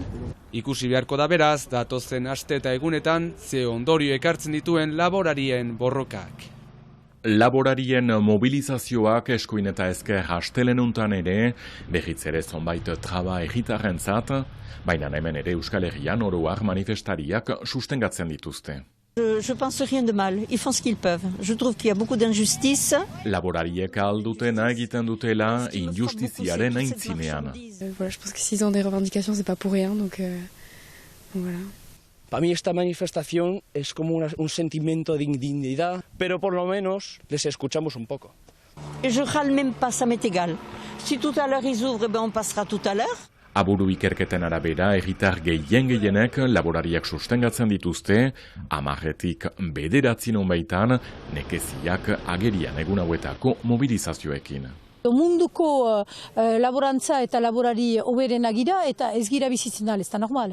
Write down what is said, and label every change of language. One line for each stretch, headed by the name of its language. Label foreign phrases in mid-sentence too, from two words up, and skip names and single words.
Basque: Ikusi beharko da beraz, datozen aste eta egunetan, ze ondorio ekartzen dituen laborarien borrokak. Laborarien mobilizazioak eskuin eta ezker hastelenuntan ere, berriz ere zonbait traba herritarrentzat, baina hemen ere Euskal Herrian oroar manifestariak sustengatzen dituzte.
French: Je pense rien de mal. Ils font ce qu'ils peuvent. Je trouve qu'il y a beaucoup d'injustice.
Basque: Laborariek aldutena egiten dutela injustiziaren aintzinean.
French: Voilà, je pense que s'ils ont des revendications, c'est pas pour rien, donc voilà.
Spanish: Para mí esta manifestación es como un sentimiento de indignidad, pero por lo menos les escuchamos un poco.
French: Je râle même pas, ça m'est égal. Si tout à l'heure ils ouvrent, on passera tout à l'heure.
Basque: Aburu ikerketen arabera, herritar gehienek laborariak sustengatzen dituzte, 10-etik 9 baitan, nekeziak agerian egun hauetako mobilizazioekin. Munduko laborantza eta laborari hoberenak gira eta ez gira bizitzen ez da normal.